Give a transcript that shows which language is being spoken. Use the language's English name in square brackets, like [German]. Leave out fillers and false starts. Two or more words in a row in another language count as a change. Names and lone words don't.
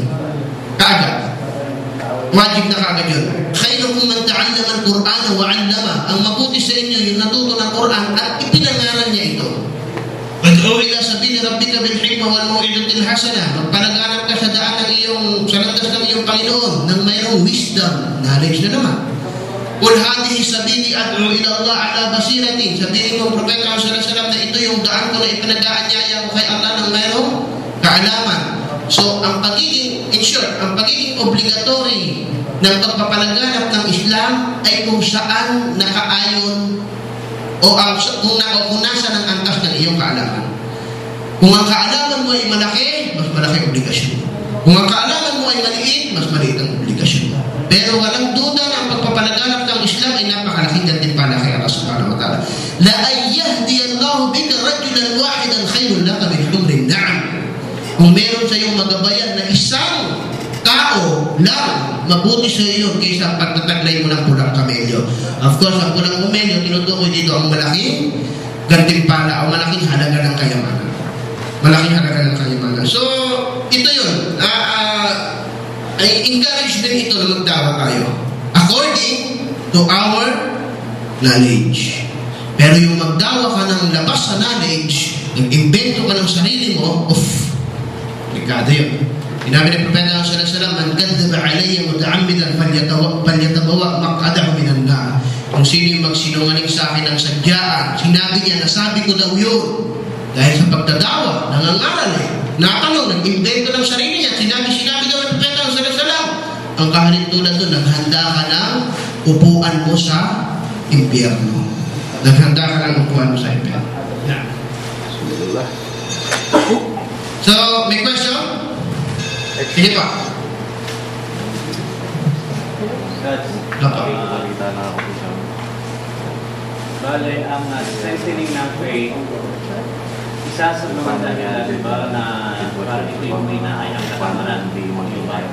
[Filipino] Kaagad. Wajib na kaagad yun. [Arabic] خيركم من تعلم القرآن وعلم. [Filipino] Ang mabuti sa inyo yung natuto ng Quran at ipinangaral niya ito. [Arabic] ادع إلى سبيل ربك بالحكمة والموعظة الحسنة. [Filipino] Magpalaganap ka sa daan ng sa landas ng iyong Panginoon nang mayroong [English] wisdom, knowledge [Filipino] na naman. [Arabic] قل هذه سبيلي أدعو إلى الله على بصيرة. [Filipino] Sabihin mo propeta [Arabic] صلى الله عليه وسلم [Filipino] na ito yung daan ko na ipinag-aanyaya ko kay Allah nang mayroong kaalaman. So, ang pagiging, [English] in short, [Filipino] ang pagiging obligatory ng pagpapalaganap ng Islam ay kung saan nakaayon o kung nasa ng antas ng iyong kaalaman. Kung ang kaalaman mo ay malaki, mas malaki obligasyon. Kung ang kaalaman mo ay maliit, mas maliit ang obligasyon. Pero walang duda na ang pagpapalaganap ng Islam ay napakalaking gantimpala kay Allah [Arabic] سبحانه وتعالى. لأن يهدي الله بك رجلا واحدا خير لك من حمر النعم. [Filipino] Kung meron sa iyong magabayan na isang tao lang, mabuti sa iyo kaysa pagtataglay mo ng pulang kamelyo. [English] Of course, [Filipino] ang pulang kamelyo, tinutukoy dito ang malaking gantimpala o malaking halaga ng kayamanan. Malaking halaga ng kayamanan. So, ito yun. [English] I encourage [Filipino] din ito na magdawa tayo. [English] According to our knowledge. [Filipino] Pero yung magdawa ka ng labas sa knowledge, nag-invento ka ng sarili mo, delikado yun. Sinabi ni Propeta [Arabic] صلى الله عليه وسلم، من كذب علي متعمدا فليتبوأ مقعده من النار. [Filipino] Kung sino yung magsinungaling sa akin ng sadyaan, sinabi niya, nasabi ko daw yun. Dahil sa pagdadawa, nangangaral natanong, nag-invento ng sarili niya, sinabi daw ni Propeta [Arabic] صلى الله عليه وسلم. [Filipino] Ang kahalin tulad doon, naghanda ka ng upuan mo sa impyerno. Naghanda ka ng upuan mo sa impyerno. So, may question? Sige pa. Bale, ang strengthening ng faith, isa sa mga nila, di ba, na parang ito yung inaayang katamaran, di mo yung bayo.